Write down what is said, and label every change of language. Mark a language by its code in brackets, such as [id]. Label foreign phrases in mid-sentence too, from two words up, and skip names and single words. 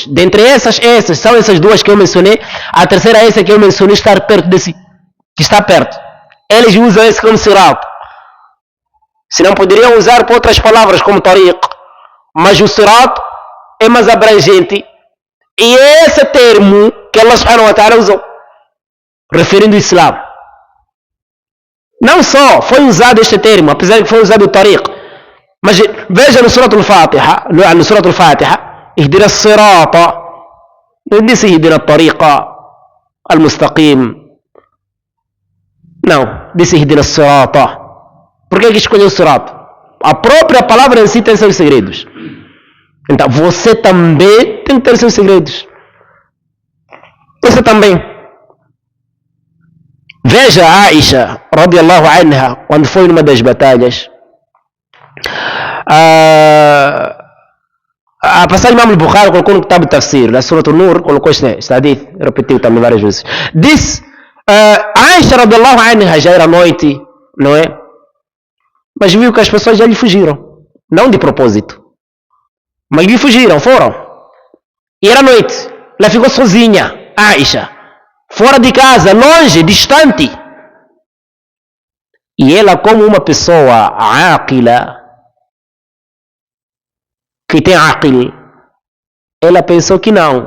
[pt] Dentre essas são essas duas que eu mencionei. A terceira é essa que eu mencionei, estar perto desse, que está perto. Eles usam esse como Sirat. Se não poderiam usar por outras palavras como Tariq. Mas o Sirat é mais abrangente. E é esse termo que [ar] الله سبحانه وتعالى [pt] usou, referindo ao Islã. Não só foi usado este termo, apesar que foi usado o Tariq. Mas veja no Surat al-Fatiha, no Surat al-Fatiha, [ar] اهدنا الصراط, [pt] não disse [ar] اهدنا الطريق المستقيم. [pt] Não, disse [ar] اهدنا الصراط. [pt] Por que escolheu o Sirat? A própria palavra em si tem seus segredos. Então você também tem que ter seus segredos. Você também. Veja a Aisha, [ar] رضي الله عنها, [pt] quando foi numa das batalhas. A passagem Imam al-Bukhari colocou no Kitab al-Tafsir, na Surah al-Nur, colocou este hadith, repetiu também várias vezes. Diz, [ar] عائشة رضي الله عنها, [pt] já era noite, não é? Mas viu que as pessoas já lhe fugiram. Não de propósito. Mas lhe fugiram, foram. E era noite. Ela ficou sozinha, Aisha. Fora de casa, longe, distante. E ela, como uma pessoa aqila, que tem aqil, ela pensou que não.